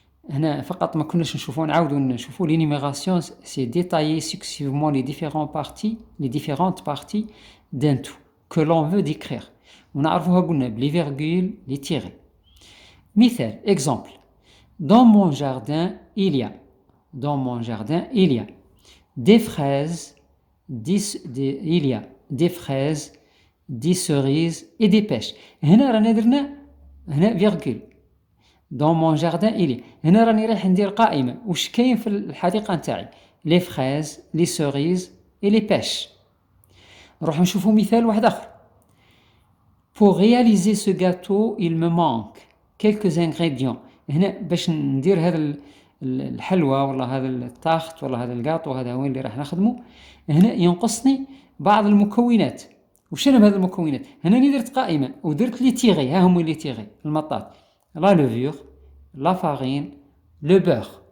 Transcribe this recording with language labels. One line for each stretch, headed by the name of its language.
Arabic: هنا فقط ما كناش نعاودوا نشوفوا لينيميغاسيون سي
French: détailler successivement les différentes parties d'un tout que l'on veut décrire،
Arabic: ونعرفوها قلنا بلي فيرغول لي تيغي. مثال: exemple:
French: Dans mon jardin, il y a. Dans mon jardin, il y a des fraises, il y a des fraises, des cerises et des pêches.
Arabic: هنا رانا درنا هنا فيرغول.
French: Dans mon jardin, il y a.
Arabic: هنا راني رايح ندير قائمة واش كاين في الحديقة نتاعي.
French: Les fraises, les cerises et les pêches.
Arabic: نروح نشوفوا مثال واحد آخر.
French: Pour réaliser ce gâteau, il me manque quelques ingrédients.
Arabic: هنا باش ندير هذا الحلوى ولا هذا الطاخت ولا هذا الكاطو هذا هو اللي راح نخدمه. هنا ينقصني بعض المكونات. وش انا بهذه المكونات؟ هنا اللي درت قائمه ودرت لي تيغي. ها هم لي تيغي المطاط. لا لوفور، لا فارين، لو بور.